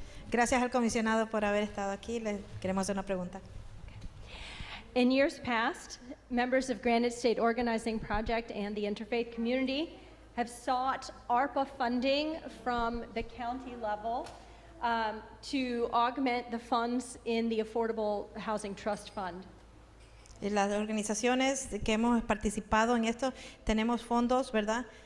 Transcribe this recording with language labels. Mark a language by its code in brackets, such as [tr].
[es] Gracias al comisionado por haber estado aquí. Le queremos hacer una pregunta. [en] In years past, members of Granite State Organizing Project and the Interfaith community have sought ARPA funding from the county level to augment the funds in the Affordable Housing Trust Fund. [es] Las organizaciones que hemos participado en esto tenemos fondos, ¿verdad?